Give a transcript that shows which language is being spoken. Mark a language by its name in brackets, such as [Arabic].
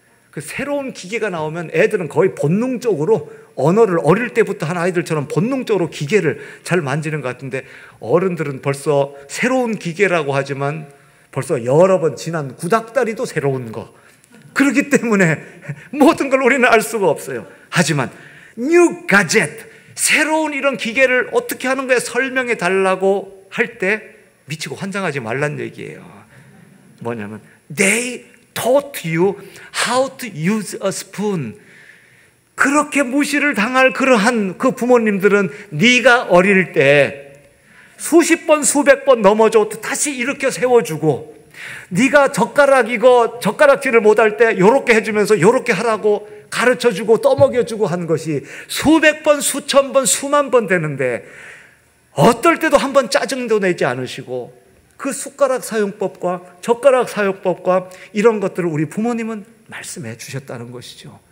[Korean] 그 새로운 기계가 나오면 애들은 거의 본능적으로 언어를 어릴 때부터 한 아이들처럼 본능적으로 기계를 잘 만지는 것 같은데 어른들은 벌써 새로운 기계라고 하지만 벌써 여러 번 지난 구닥다리도 새로운 거. 그렇기 때문에 모든 걸 우리는 알 수가 없어요. 하지만 [English] new gadget, [Korean] 새로운 이런 기계를 어떻게 하는 거에 설명해 달라고 할 때 미치고 환장하지 말란 얘기예요. 뭐냐면 [English] they taught you how to use a spoon. [Korean] 그렇게 무시를 당할 그러한 그 부모님들은 네가 어릴 때 수십 번 수백 번 넘어져도 다시 일으켜 세워주고 네가 젓가락질을 못할 때 요렇게 해주면서 요렇게 하라고 가르쳐주고 떠먹여주고 하는 것이 수백 번, 수천 번, 수만 번 되는데 어떨 때도 한 번 짜증도 내지 않으시고 그 숟가락 사용법과 젓가락 사용법과 이런 것들을 우리 부모님은 말씀해 주셨다는 것이죠.